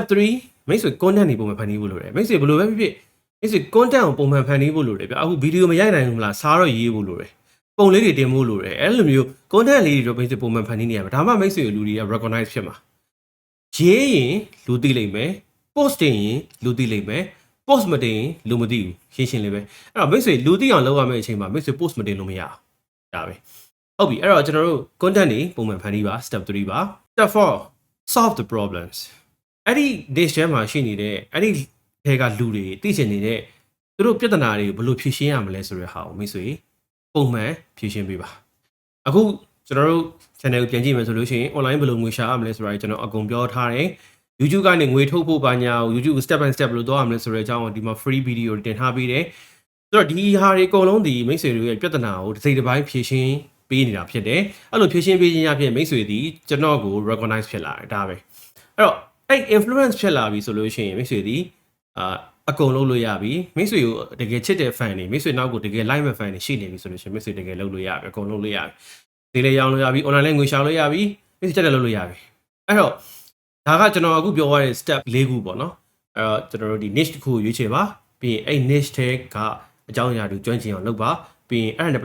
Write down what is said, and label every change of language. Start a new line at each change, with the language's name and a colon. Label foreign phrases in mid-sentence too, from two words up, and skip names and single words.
Burmese: 3မိတ်ဆွေ content တွေပုံမှန်ဖန်တီးဖို့လိုတယ်မိတ်ဆွေဘယ်လိုပဲဖြစ်ဖြစ်မိတ်ဆွေ content ကိုပုံမှန်ဖန်တီးဖို့လိုတယ်ဗျအခုဗီဒီယိုမရိုက်နိုင်ဘူးမလားစားတော့ရေးဖို့လိုတယ်ပုံလေးတွေတင်ဖို့လိုတယ်အဲ့လိုမျိုး content လေးတွေတော့မိတ်ဆွေပုံမှန်ဖန်တီးနေရမှာဒါမှမိတ်ဆွေလူတွေက recognize ဖြစ်မှာရေးရင်လူသိလိမ့်မယ် post တင်ရင်လူသိလိမ့်မယ် post မတင်လူမသိဘူးရှင်းလေးပဲအဲ့တော့မိတ်ဆွေလူသိအောင်လုပ်ရမယ့်အချိန်မှာမိတ်ဆွေ post မတင်လို့မရအောင်ဒါပဲဟုတ်ပြီအဲ့တော့ကျွန်တော်တို့ content တွေပုံမှန်ဖန်တီးပါ step 3ပါ
English: step 4 solve the problems
Burmese: အဲ့ဒီ dish ထဲမှာရှိနေတဲ့အဲ့ဒီထဲကလူတွေသိချင်နေတဲ့သူတို့ပြဿနာ တွေကိုဘယ်လိုဖြေရှင်းရမလဲဆိုတဲ့ဟာကိုမိတ်ဆွေပုံမှန်ဖြေရှင်းပေးပါအခုကျွန်တော်တို့ channel ကိုပြန်ကြည့်မယ်ဆိုလို့ရှိရင် online ဘယ်လိုငွေရှာရမလဲဆိုတာကျွန်တော်အကုန်ပြောထားတယ် YouTube ကနေငွေထုတ်ဖို့ပါညာကို YouTube
English: step by step
Burmese: ဘယ်လိုသွားရမလဲဆိုတဲ့အကြောင်းကိုဒီမှာ
English: free video
Burmese: တင်ထားပေးတယ်ဆိုတော့ဒီဟာတွေအကုန်လုံးဒီမိတ်ဆွေတွေရဲ့ပြဿနာကိုတစ်စိတ်တစ်ပိုင်းဖြေရှင်းပေးနေတာဖြစ်တယ်အဲ့လိုဖြေရှင်းပေးခြင်းအပြင်မိတ်ဆွေဒီကျွန်တော်ကို recognize ဖြစ်လာ တယ်ဒါပဲအဲ့တော့အဲ့ influence ဖြစ်လာပြီဆိုလို့ရှိရင်မိတ်ဆွေဒီအကုန်လုံးလို့ရပြီမိတ်ဆွေကိုတကယ်ချစ်တဲ့ fan တွေမိတ်ဆွေနောက်ကိုတကယ် like မဲ့ fan တွေရှိနေပြီဆိုလို့ရှိရင်မိတ်ဆွေတကယ်လုပ်လို့ရပြီအကုန်လုံးလို့ရပြီဒီလေရောင်းလို့ရပြီ online လဲငွေရှာလို့ရပြီမိတ်ဆွေတက်တယ်လုပ်လို့ရပြီအဲ့တော့ဒါကကျွန်တော်အခုပြောရတဲ့ step ၄ခုပေါ့နော်အဲ့တော့ကျွန်တော်တို့ဒီ niche တစ်ခုကိုရွေးချယ်ပါပြီးရင်အဲ့ niche ထဲကအကြောင်းအရာတွေကျွမ်းကျင်အောင်လုပ်ပါပြီးရင်အဲ့ဒါနဲ့